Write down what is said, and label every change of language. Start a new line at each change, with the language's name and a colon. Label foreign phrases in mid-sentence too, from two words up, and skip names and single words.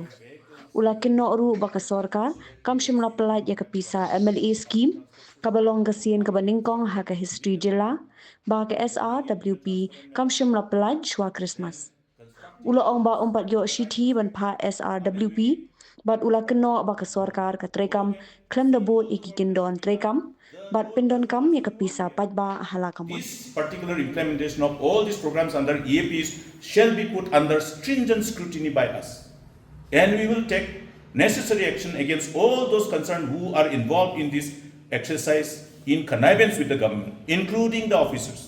Khasi: Ulakin no ru baka Sorkar kam shimla pelat ya ke Pisa
English: MLA scheme
Khasi: kabalong kasien ka baningkong ha ka history jila ba ka SRWP kam shimla pelat Shwa Khristmas. Ula ong ba umpat yok shiti ban pa SRWP bat ula keno ba ka Sorkar ka trekam klem da bot iki kindon trekam bat pindon kam ya ka Pisa pajba halakamon.
English: This particular implementation of all these programs under EAPs shall be put under stringent scrutiny by us. And we will take necessary action against all those concerned who are involved in this exercise in connivance with the government, including the officers.